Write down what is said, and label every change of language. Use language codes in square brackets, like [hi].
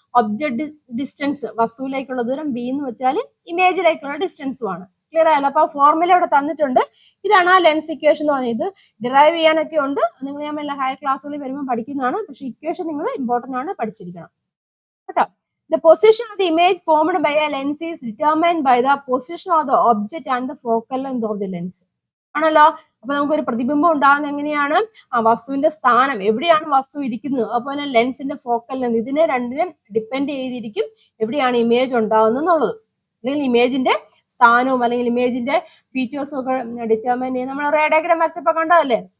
[ml] Object distance, വസ്തുവിലേക്കുള്ള ദൂരം, B എന്ന് വെച്ചാൽ ഇമേജിലേക്കുള്ള ഡിസ്റ്റൻസും ആണ്. ക്ലിയർ ആയല്ലോ? അപ്പൊ ഫോർമുല ഇവിടെ തന്നിട്ടുണ്ട്. ഇതാണ് ആ ലെൻസ് ഇക്വേഷൻ എന്ന് പറഞ്ഞത്. ഇത് ഡിറൈവ് ചെയ്യാനൊക്കെ ഉണ്ട്, നിങ്ങൾ ഞാൻ ഹയർ ക്ലാസ്സുകളിൽ വരുമ്പോൾ പഠിക്കുന്നതാണ്. പക്ഷെ ഇക്വേഷൻ നിങ്ങൾ ഇമ്പോർട്ടന്റ് ആണ്, പഠിച്ചിരിക്കണം കേട്ടോ. [en] The position of the image formed by a lens is determined by the position of the object and the focal length of the lens. [ml] ആണല്ലോ? അപ്പൊ നമുക്കൊരു പ്രതിബിംബം ഉണ്ടാകുന്നത് എങ്ങനെയാണ്? ആ വസ്തുവിന്റെ സ്ഥാനം, എവിടെയാണ് വസ്തു ഇരിക്കുന്നത്, അതുപോലെ ലെൻസിന്റെ ഫോക്കൽ ലെന്ത്, ഇതിനെ രണ്ടിനും ഡിപ്പെൻഡ് ചെയ്തിരിക്കും എവിടെയാണ് ഇമേജ് ഉണ്ടാകുന്നത് എന്നുള്ളത്. അല്ലെങ്കിൽ ഇമേജിന്റെ സ്ഥാനവും അല്ലെങ്കിൽ ഇമേജിന്റെ ഫീച്ചേഴ്സും ഒക്കെ ഡിറ്റർമൈൻ ചെയ്യുന്ന നമ്മൾ റേ ഡയഗ്രം വരച്ചപ്പോ കണ്ടതല്ലേ?